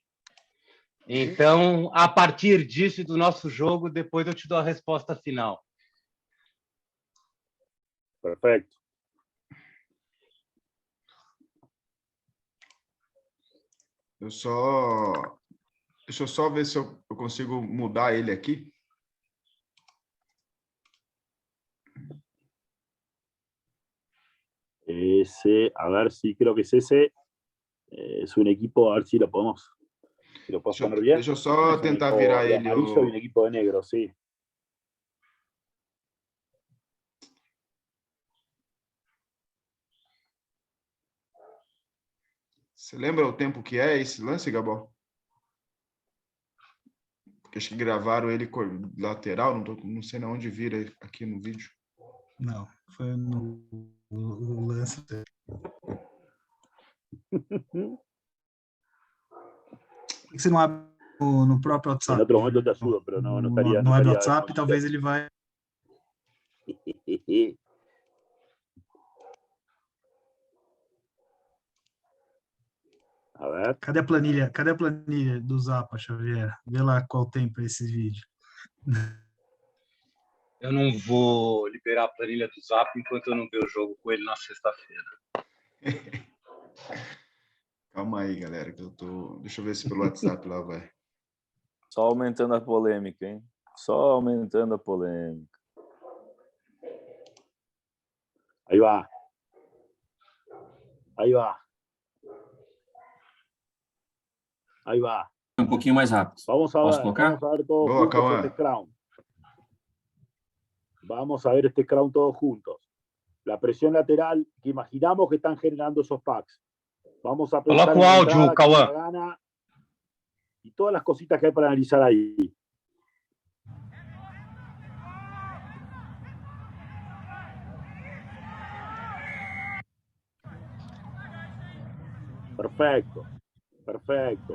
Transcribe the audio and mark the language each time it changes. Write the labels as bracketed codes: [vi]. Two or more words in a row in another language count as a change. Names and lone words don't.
[pt] Então, a partir disso e do nosso jogo, depois eu te dou a resposta final. [es] Perfecto. [pt] Deixa eu só ver se eu consigo mudar ele aqui. [es] Ese, a ver si creo que es ese. Es un equipo, a ver si lo podemos. Si lo puedo poner bien. [pt] Deixa eu só tentar virar de ele. [es] amarillo y un equipo de negro, sí. [pt] Você lembra o tempo que é esse lance, Gabó? Porque acho que gravaram ele lateral, não sei na onde vira aqui no vídeo. Não, foi no lance. Por que você não abre no próprio WhatsApp? [es] En otro momento te ayudo, pero no estaría. [pt] No abre o WhatsApp, talvez ele vai. [es] A ver. [pt] Cadê a planilha? Cadê a planilha do Zapa, Xavier? Vê lá qual tem para esse vídeo. Eu não vou liberar a planilha do Zap enquanto eu não ver o jogo com ele na sexta-feira. Calma aí, galera, que eu tô... Deixa eu ver se pelo WhatsApp lá vai. Só aumentando a polêmica, hein? Só aumentando a polêmica. [es] Ahí va. Ahí va. Ahí va. [pt] Um pouquinho mais rápido. [es] Vamos a [pt] Posso ver, colocar? [es] vamos a ver todos [pt] Boa, [es] juntos [pt] Cauã. [es] este Scrum. Vamos a ver este Scrum todos juntos. La presión lateral que imaginamos que están generando esos packs. Vamos a pensar [pt] Coloca o [es] en la [pt] áudio, [es] entrada, [pt] Cauã. [es] quién la gana y todas las cositas que hay para analizar ahí. Perfecto, perfecto.